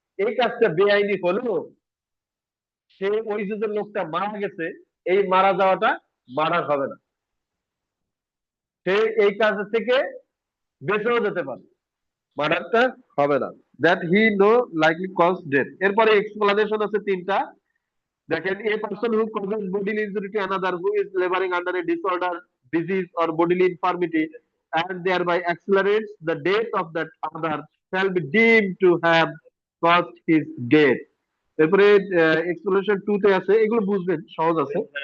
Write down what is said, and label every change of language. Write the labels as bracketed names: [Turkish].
[Bangla] এই কাজটা বেআইনি হলেও সে ওই যে লোকটা মারা গেছে, এই মারা যাওয়াটা মার্ডার হবে না, সে এই কাজ থেকে বেঁচেও যেতে পারে, মার্ডারটা হবে না। [English] That he no likely cause death. [Bangla] এরপরে এক্সপ্লানেশন আছে তিনটা। দেখেন, [English] a person who causes bodily injury to another who is laboring under a disorder, disease or bodily infirmity and thereby accelerates the death of that other shall be deemed to have caused his death। [Bangla] এরপরে explanation 2 তে আছে, এগুলো বুঝবেন, সহজ আছে।